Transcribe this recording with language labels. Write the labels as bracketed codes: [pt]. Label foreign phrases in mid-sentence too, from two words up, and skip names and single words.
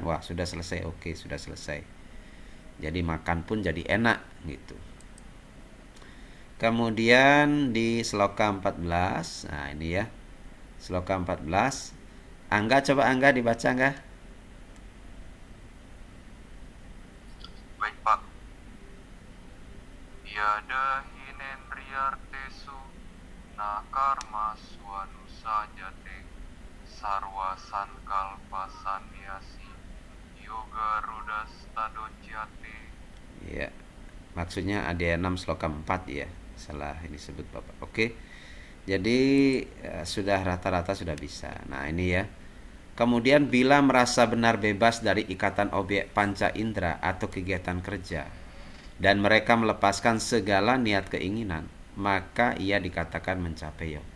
[id] Wah, sudah selesai, oke, sudah selesai. Jadi makan pun jadi enak gitu. Kemudian di sloka 14, nah ini ya, sloka 14, coba dibaca Angga. Baik Pak. [sa] Yada hinendriyartesu na karma swanusa jate sarwa sankalpa sanyasi yoga rudas tadociyate. [id] Ya, maksudnya ada 6 sloka 4 ya. Salah ini sebut Bapak. Oke. Jadi sudah rata-rata sudah bisa. Nah, ini ya. Kemudian bila merasa benar bebas dari ikatan objek panca indera atau kegiatan kerja dan mereka melepaskan segala niat keinginan, maka ia dikatakan mencapai yoga.